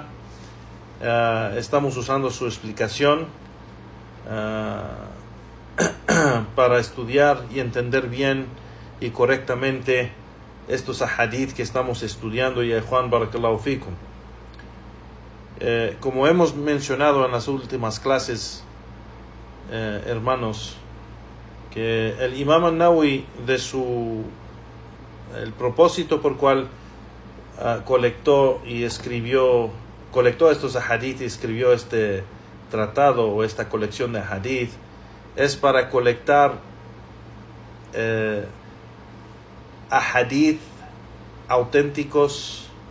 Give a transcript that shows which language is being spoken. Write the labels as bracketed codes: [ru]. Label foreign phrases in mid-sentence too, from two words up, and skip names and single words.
[es] Estamos usando su explicación para estudiar y entender bien y correctamente estos ahadith que estamos estudiando. Ya Juan, [ar] بارك الله فيكم. [es] Como hemos mencionado en las últimas clases, hermanos, que el Imam An-Nawawi, el propósito por cual colectó estos ahadith y escribió este tratado o esta colección de hadith, es para colectar ahadith auténticos